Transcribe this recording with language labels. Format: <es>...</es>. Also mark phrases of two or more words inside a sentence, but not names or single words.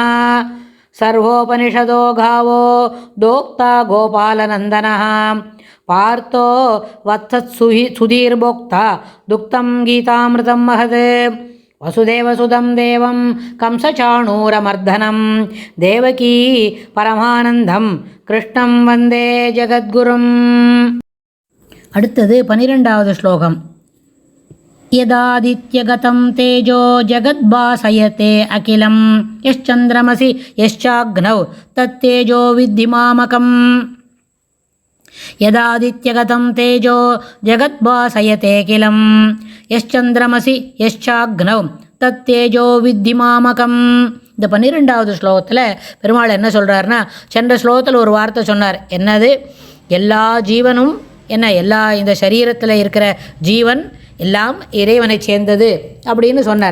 <sa>सर्वोपनिषदो गावो दोक्ता गोपालनन्दनः पार्थो वत्सत्सुधीर्भोक्ता दुक्तं गीतामृतं महत्। वसुदेवसुतं देवं कंसचाणूरमर्दनं देवकी परमानन्दं कृष्णं वन्दे जगद्गुरुम्।</sa> <ta>அடுத்தது 12வது ஸ்லோகம்.</ta> <sa>यदादित्यगतं तेजो जगद्भासयते अखिलं यश्चन्द्रमसि यश्चाग्नौ तत्तेजो विद्धि मामकम्। यदादित्यगतं तेजो जगद्भासयते अखिलं यश्चन्द्रमसि यश्चाग्नौ तत्तेजो विद्धि मामकम्.</sa> <ta>இந்த 12வது ஸ்லோகத்தில் பெருமாள் என்ன சொல்கிறாருன்னா, சென்ற ஸ்லோகத்தில் ஒரு வார்த்தை சொன்னார். என்னது? எல்லா ஜீவனும் எல்லா இந்த சரீரத்தில் இருக்கிற ஜீவன் எல்லாம் இறைவனை சேர்ந்தது அப்படின்னு சொன்னார்.</ta>